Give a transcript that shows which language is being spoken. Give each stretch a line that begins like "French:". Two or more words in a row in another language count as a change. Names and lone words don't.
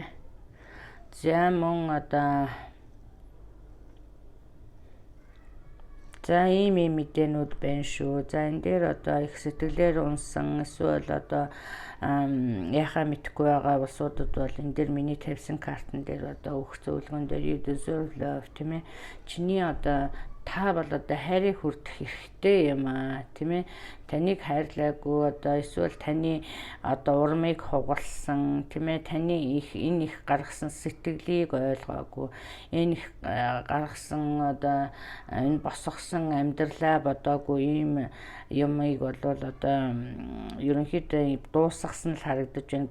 Mongolian: За мөн одоо за ийм мэдээнүүд байна шүү. За энэ дээр одоо их сэтгэлээр унсан эсвэл одоо яхаа мэдхгүй байгаа улсуудад бол энэ дээр миний тавьсан картн дээр одоо өгөх зөвлөгөн дээр
English: you deserve love,
Mongolian: тийм ээ. Чиний одоо та бол одоо хайрыг хүртэх хэрэгтэй юм аа, тийм ээ. Таныг хайрлаагүй одоо эсвэл таны одоо урмыг хугалсан, тийм ээ. Таны энэ их гаргасан сэтгэлийг ойлгоогүй, энэ их гаргасан одоо энэ босгосон амьдралаа бодоогүй ийм юмыг бол одоо ерөнхийдөө дуусгасан л харагдаж байна.